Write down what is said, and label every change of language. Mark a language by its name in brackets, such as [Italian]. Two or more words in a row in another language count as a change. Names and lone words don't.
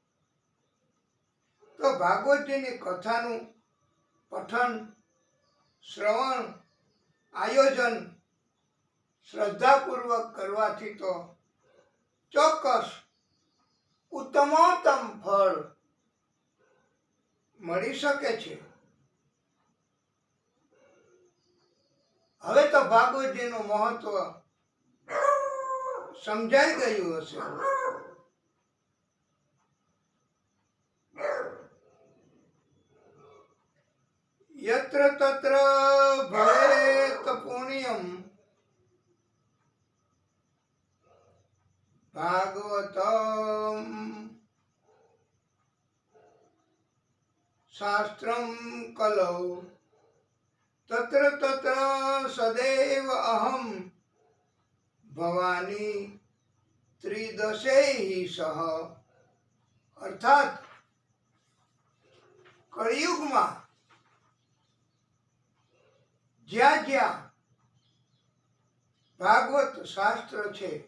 [Gujarati] તો ભાગવતજીની કથાનું પઠન, શ્રવણ, આયોજન શ્રદ્ધાપૂર્વક કરવાથી તો ચોક્કસ ઉત્તમોત્તમ ફળ મળી શકે છે. હવે તો ભાગવતજીનું મહત્વ સમજાઈ ગયું હશે. [Sanskrit] યત્ર તત્ર ભવેત પુણ્યમ ભાગવતમ શાસ્ત્રમ કલૌ તત્ર તત્ર સદૈવ અહમ ભવાની ત્રિદશૈઃ સહ. [Gujarati] અર્થાત કળિયુગમાં જ્યાં જ્યાં ભાગવત શાસ્ત્ર છે